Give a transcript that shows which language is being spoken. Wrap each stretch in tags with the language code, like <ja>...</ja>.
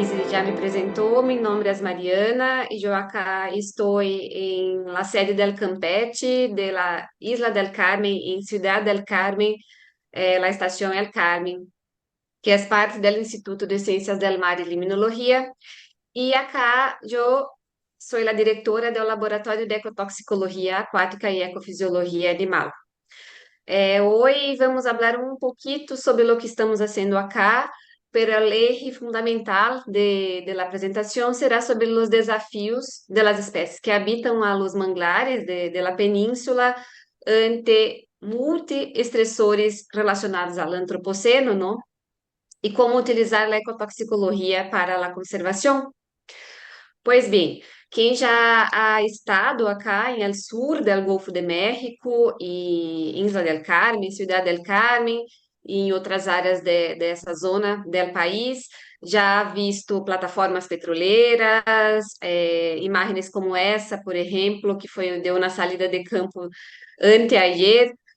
<pt>já me apresentou, meu nome é Mariana e eu acá estou em la sede del Campeche, de la Isla del Carmen, em Ciudad del Carmen, la estación El Carmen, que é parte do Instituto de Ciências del Mar e Limnologia. E acá eu sou a diretora do Laboratório de Ecotoxicologia Aquática e Ecofisiologia Animal.</pt> <es>Hoy vamos a hablar un poquito sobre lo que estamos haciendo acá, pero el eje fundamental de la presentación será sobre los desafíos de las especies que habitan a los manglares de la península ante multiestresores relacionados al antropoceno, ¿no? Y cómo utilizar la ecotoxicologia para la conservación.</es> <pt>Pois bem, quem já</pt> <es>ha estado acá em el sur del Golfo</es> <pt>de México e Isla del Carmen, Ciudad del Carmen e em outras áreas</pt> <es>dessa zona del país,</es> <pt>já ha visto plataformas petroleiras, imagens como essa, por exemplo, que foi de uma saída de campo anteayer.</pt>